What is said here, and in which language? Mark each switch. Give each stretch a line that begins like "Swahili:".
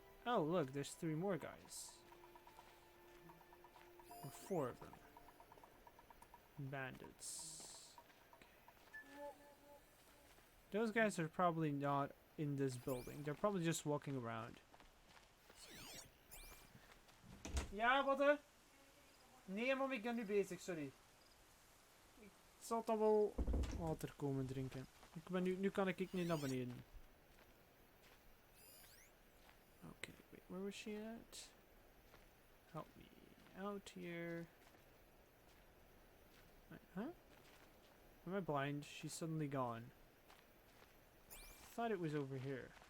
English: Oh, look, there's 3 more guys. Or 4 of them. Bandits. Okay. Those guys are probably not in this building. They're probably just walking around.
Dutch: Ja, wat? Nee, maar ik ben nu bezig, sorry. Ik zal dan wel water komen drinken. Ik ben nu kan ik niet naar beneden.
English: Okay, wait, where was she at? Help me out here. Wait, huh? Am I blind? She's suddenly gone. I thought it was over here.